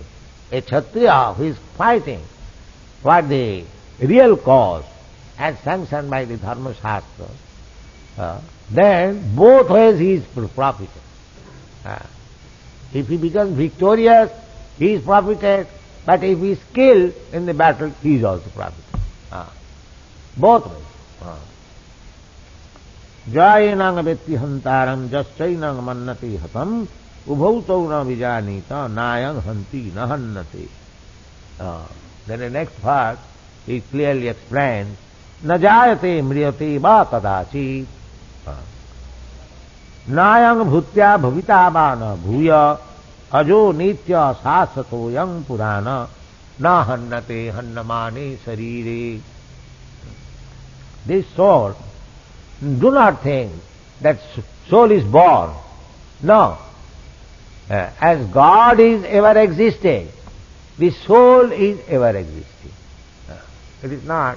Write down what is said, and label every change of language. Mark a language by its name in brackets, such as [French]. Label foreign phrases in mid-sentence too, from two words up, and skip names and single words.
[English] A Kshatriya who is fighting for the real cause as sanctioned by the Dharma Shastra, then both ways he is profited. If he becomes victorious, he is profited, but if he is killed in the battle, he is also profited. Both ways. [Sanskrit] जयानं वेत्ति हन्तारं जश्चैनं मन्नति हतम् उभौतौ न विजानित नायं हन्ति न हन्नति. [English] Then the next part, he clearly explains, [Sanskrit] न जायते म्रियते वा कदाचि नायं भूत्य भविता वा न भूय अजो नित्य शाश्वतो यं पुराण न हन्नते हन्नमाने शरीरे. [English] This soul, do not think that soul is born. No. As God is ever existing, the soul is ever existing. It is not.